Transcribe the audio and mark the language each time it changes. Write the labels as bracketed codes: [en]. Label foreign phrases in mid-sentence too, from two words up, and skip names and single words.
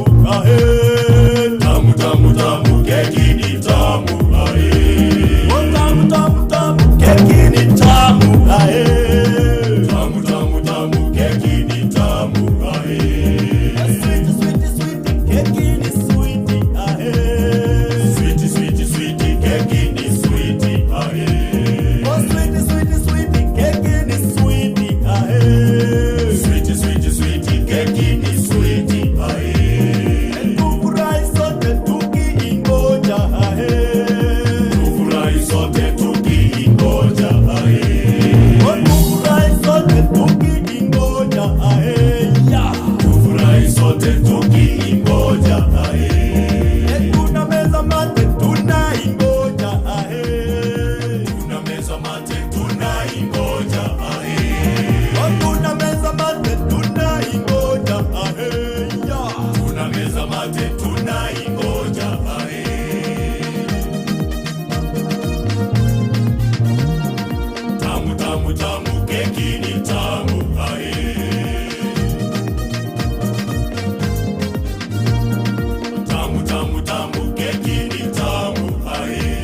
[sw] ahe. Tamu tamu tamu, keki ni tamu, ahe. Oh, tamu tamu tamu, keki ni tamu, ahe. Tamu tamu tamu, keki ni tamu, ahe. [en] Sweet sweet sweet, [sw] keki ni [en] sweet, ahe. Sweet sweet sweet, [sw] keki ni [en] sweet, ahe. Oh, sweet sweet sweet, [sw] keki ni [en] sweet, ahe. Sweet sweet sweet, [sw] keki ni sweet, ahe. Tufurahi sote tukiingoja, ahe. Tufurahi sote tukiingoja, ahe. Oh, tufurahi sote tukiingoja, ahe. Yeah. Tufurahi sote tukiingoja, ahe. Tuna meza mate tunaingoja, ahe. Tuna meza mate tunaingoja, ahe. Oh, tuna meza mate tunaingoja, ahe. Yeah. Tuna meza mate tunaingoja, ahe. Tamu tamu tamu, keki ni tamu, ahe. Tamu tamu tamu, keki ni tamu, ahe.